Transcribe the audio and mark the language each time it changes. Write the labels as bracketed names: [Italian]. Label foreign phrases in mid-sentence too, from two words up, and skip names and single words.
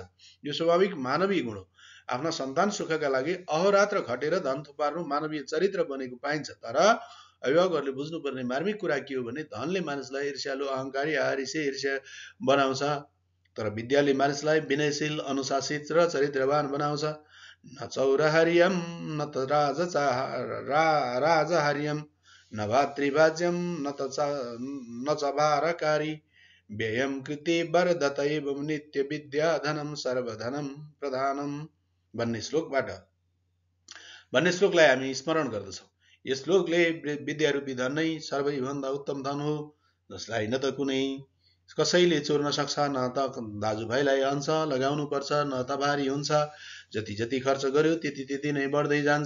[Nepali] यो स्वाभाविक मानवीय गुण हो। आफ्ना सन्तान सुखका लागि अहोरात्र खटेर धन थुपार्नु मानवीय चरित्र बनेको पाइन्छ। तर अभिभावकहरूले बुझ्नुपर्ने मार्मिक कुरा के हो भने धनले मानिसलाई ईर्ष्यालु, अहङ्कारी, आहारिसे ईर्ष्या बनाउँछ। तर विद्याले मानिसलाई विनयशील, अनुशासित र चरित्रवान बनाउँछ। [Sanskrit] न चौरहर्यम न त राजहर्यम न भातृभाज्यम न च भारकारी व्ययम कृते वरदत एवं नित्य विद्या धनम सर्वधनम प्रधानम [Nepali] भन्ने श्लोकलाई हामी स्मरण गर्दछौँ। यस श्लोकले विद्यारूपी धन नै सर्वैभन्दा उत्तम धन हो, जसलाई न त कुनै कसैले चोर्न सक्छ, न त दाजुभाइलाई अंश लगाउनु पर्छ, न त भारी हुन्छ। जति जति खर्च गर्यो त्यति त्यति नै बढ्दै जान्छ।